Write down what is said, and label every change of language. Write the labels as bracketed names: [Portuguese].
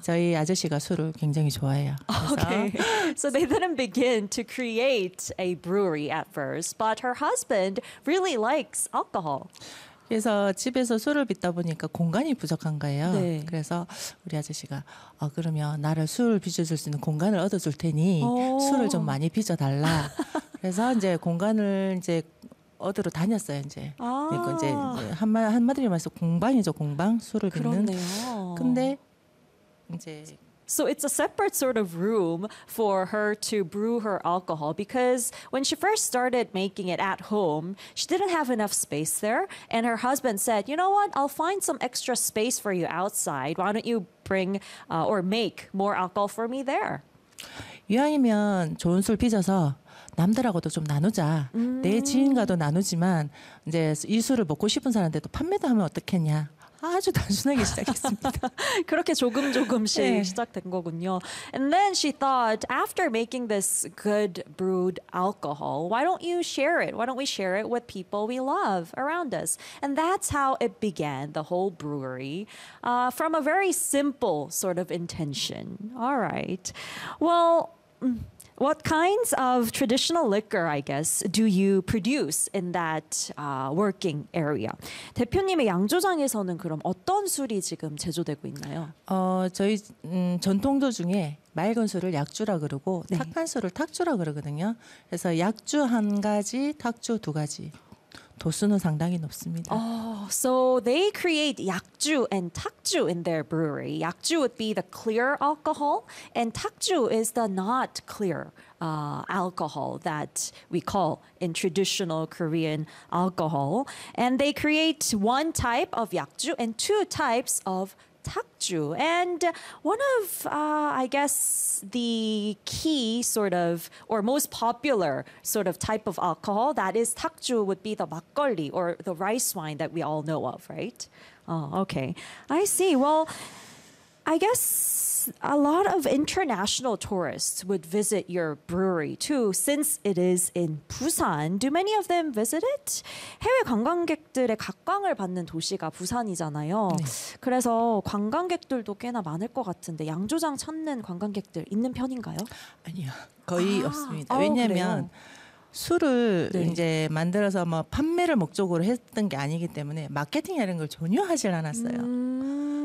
[Korean] 저희 아저씨가 술을 굉장히 좋아해요. [English] Okay. So they didn't begin to create a brewery at first, but her husband really likes alcohol. [Korean] 그래서 집에서 술을 빚다 보니까 공간이 부족한 거예요. 네. 그래서 우리 아저씨가 그러면 나를 술 빚어줄 수 있는 공간을 얻어줄 테니 술을 좀 많이 빚어달라. 그래서 이제 공간을 이제 얻으러 다녔어요. 이제 그러니까 이제 한마디로 말해서 공방이죠. 공방 술을 빚는. 근데 이제 [English] So it's a separate sort of room for her to brew her alcohol because when she first started making it at home, she didn't have enough space there. And her husband said, you know what? I'll find some extra space for you outside. Why don't you bring or make more alcohol for me there? [Korean] 이왕이면 좋은 술 빚어서 남들하고도 좀 나누자. 내 지인과도 나누지만 이제 이 술을 먹고 싶은 사람한테도 판매도 하면 어떻겠냐. 아주 단순하게 시작했습니다. 그렇게 조금 조금씩 네. 시작된 거군요. [English] And then she thought, after making this good brewed alcohol, why don't you share it? Why don't we share it with people we love around us? And that's how it began, the whole brewery, from a very simple sort of intention. All right. Well, what kinds of traditional liquor, I guess, do you produce in that working area? [Korean] 대표님의 양조장에서는 그럼 어떤 술이 지금 제조되고 있나요? 저희 전통도 중에 맑은 술을 약주라 그러고 네. 탁한 술을 탁주라 그러거든요. 그래서 약주 한 가지, 탁주 두 가지. 도수는 상당히 높습니다. [English] So they create 약주 and 탁주 in their brewery. 약주 would be the clear alcohol, and 탁주 is the not clear alcohol that we call in traditional Korean alcohol. And they create one type of 약주 and two types of 탁주. And one of, I guess, the key sort of, or most popular sort of type of alcohol that is 탁주 would be the 막걸리 or the rice wine that we all know of, right? Oh, okay. I see. Well, I guess a lot of international tourists would visit your brewery too, since it is in Busan. Do many of them visit it? [Korean] 해외 관광객들의 각광을 받는 도시가 부산이잖아요. 네. 그래서 관광객들도 꽤나 많을 것 같은데 양조장 찾는 관광객들 있는 편인가요? 아니요. 거의 없습니다. 왜냐하면 술을 네. 이제 만들어서 뭐 판매를 목적으로 했던 게 아니기 때문에 마케팅 이런 걸 전혀 하질 않았어요.